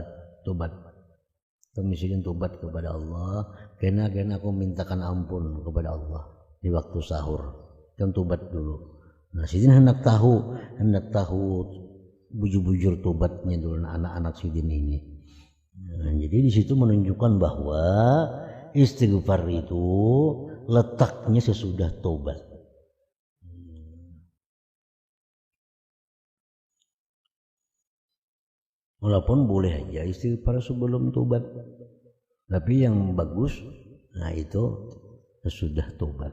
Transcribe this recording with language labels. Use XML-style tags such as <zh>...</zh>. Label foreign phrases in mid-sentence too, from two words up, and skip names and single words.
<bjn>Kami sidin tobat kepada Allah.</bjn> <id>Karena aku mintakan ampun kepada Allah di waktu sahur. Dan tobat dulu.</id> <bjn>Nah, sidin hendak tahu bujur-bujur tobatnya dulu anak-anak sidin ini. Nah,</bjn> <id>jadi di situ menunjukkan bahwa istighfar itu letaknya sesudah tobat. Walaupun boleh aja istighfar sebelum tobat, tapi yang bagus, nah itu sesudah tobat.</id>